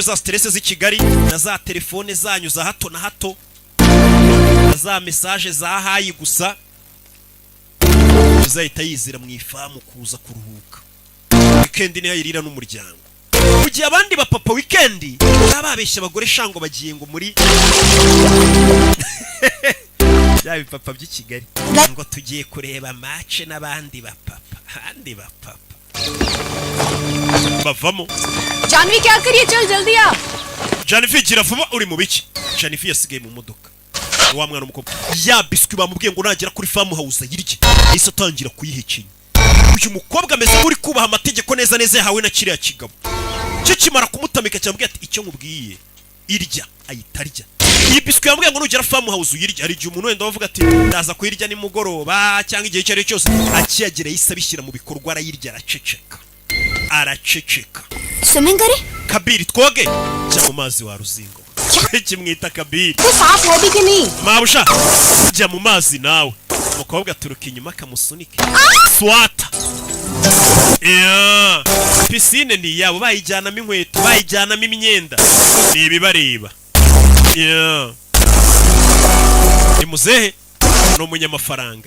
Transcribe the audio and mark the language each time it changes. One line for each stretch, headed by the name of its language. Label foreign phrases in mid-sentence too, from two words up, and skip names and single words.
Kinyarwanda: za stress z'i Kigali na za telefone zanyu za hato na hato na za message za hayi gusa uzahita yizira mu ifamu kuza kuruhuka weekend ni hayirira n'umuryango mu gihe abandi bapapa weekend bababeshya abagore shango bagiye ngo muri bya bipapa by'i Kigali ngo tugiye kureba match n'abandi bapapa bavamo
Hindi: जानवी क्या करिए चल जल्दी आ
Kinyarwanda: Janifi gira vuba uri mu biki Janifi yasigaye mu modoka wa mwana umukobwa ya biswi bamubwiye ngo nagera kuri
English: farm house
Kinyarwanda: yirye isa tangira kuyihekenya uyu mukobwa ameze nk'uri kubaha amategeko neza neza yahawe na kiriya kigabo cyo kimara kumutamika cyambwiye ati icyo nkubwiye irya ayitarya iyi biswi yambwiye ngo nugera
English: farm house
Kinyarwanda: uyirya. Hari igihe umuntu wenda bavuga ati ndaza kuyirya nimugoroba cyangwa igihe icyo ari cyo cyose, akiyagera yise abishyira mu bikorwa, arayirya araceceka.
Hindi: स्विमिंग करे
Kinyarwanda: Kabiri twoge jya mu mazi wa ruzingo. Kimwita Kabiri.
Hindi: तो साफ है भी कि नहीं
Kinyarwanda: Mabusha jya mu mazi nawe. Umukobwa aturuka inyuma akamusunike. Swata. Yeah. Piscine ni yabo bayijyanamo inkweto, bayijyanamo imyenda. Ni ibibareba. Yeah. Ni muzehe no munyamafaranga.